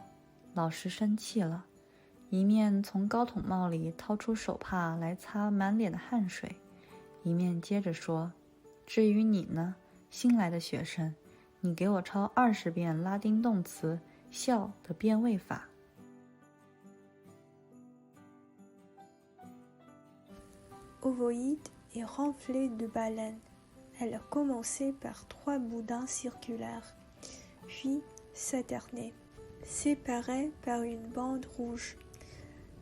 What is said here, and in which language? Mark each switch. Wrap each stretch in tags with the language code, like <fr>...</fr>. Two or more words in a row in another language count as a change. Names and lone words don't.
<zh>老师生气了，一面从高筒帽里掏出手帕来擦满脸的汗水，一面接着说：至于你呢，新来的学生，你给我抄20遍拉丁动词笑的变位法。</zh> <fr>Ovoïde et renflée de baleines, elle commençait par 3 boudins circulaires, puis s'alternait, séparés par une bande rouge.</fr>